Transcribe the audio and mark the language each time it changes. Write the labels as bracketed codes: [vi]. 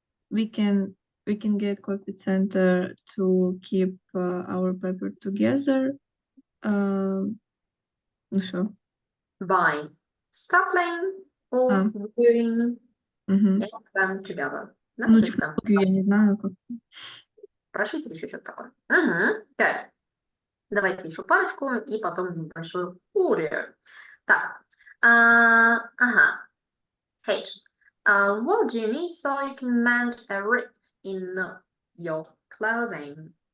[en] We can get copy center to keep our paper together. [ru] Ну все. [en] By stapling or gluing them together. [ru] Да? Ну, То есть там технологию я не знаю, как. прошить или еще что-то такое. Так. Давайте еще парочку и потом небольшую фурию. Так. Ага. [en] Kate, what do you need so you can mend a rip in your clothing?